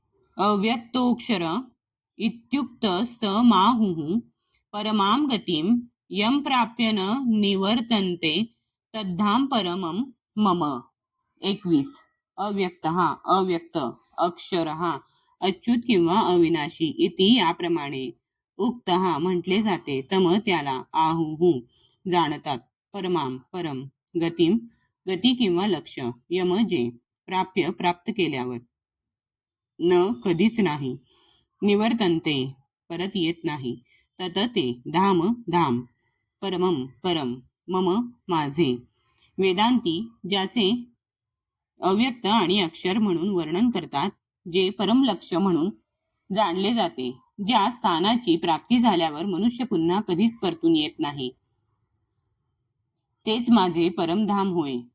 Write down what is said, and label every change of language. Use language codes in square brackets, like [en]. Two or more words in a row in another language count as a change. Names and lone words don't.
[sa] अव्यक्तोक्षर इत्युक्तस्तमाहुः परमां गतिं यं प्राप्य न निवर्तन्ते तद्धाम परमं मम. [mr] 21. अव्यक्त अव्यक्त अक्षर अच्युत किंवा अविनाशी इति याप्रमाणे उक्त म्हटले जाते. तम त्याला आहुहू जाणतात. परमाम परम गतिम गती किंवा लक्ष यम जे प्राप्य प्राप्त केल्यावर न कधीच नाही निवर्तन्ते परत येत नाही तत ते धाम धाम परमम परम मम माझे. वेदांती ज्याचे अव्यक्त आणि अक्षर म्हणून वर्णन करतात, जे परम लक्ष म्हणून जाणले जाते, ज्या स्थानाची प्राप्ती झाल्यावर मनुष्य पुन्हा कधीच परतून येत नाही, तेच माझे परमधाम होय.